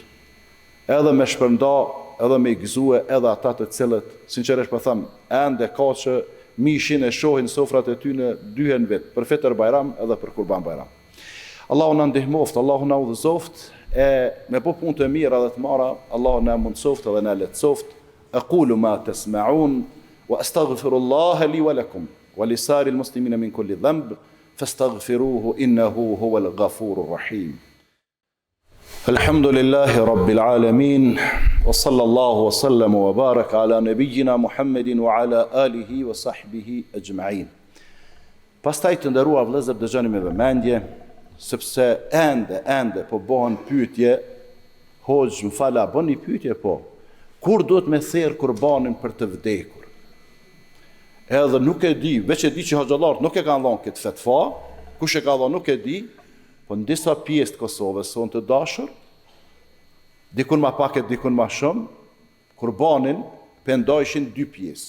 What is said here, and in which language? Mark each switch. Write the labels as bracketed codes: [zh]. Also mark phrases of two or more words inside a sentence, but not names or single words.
[sq] Edhe me shpërnda, edhe me i gëzue, edhe ata të cilët, sinqerisht për thëmë, ende ka që mishin e shohin sofrat e ty në 2 vit, për Fitr Bajram edhe për Kurban Bajram. Allahu na ndihmoft, Allahu na udhëzoft, e me po punë të mira dhe të mara, Allahu na mundsoft dhe na lehtësoft. [ar] أقول ما تسمعون وأستغفر الله لي ولكم ولسائر المسلمين من كل ذنب فاستغفروه إنه هو الغفور الرحيم. الحمد لله رب العالمين وصلى الله وسلم وبارك على نبينا محمد وعلى آله وصحبه أجمعين. [sq] Pastaj të nderuar vëllezër, dëgjoni me vëmendje, sepse ende po bëhen pyetje, hoxh më fala, bën një pyetje po, kur duhet me therë kurbanin për të vdekur? Edhe nuk e di, veç e di që hoxhallarët nuk e kanë dhënë këtë fetva, kush e ka dhënë nuk e di, po në disa pjesë të Kosovës son të dashur, dikun ma pak e dikun ma shumë, kurbanin pendojshin 2 pjesë.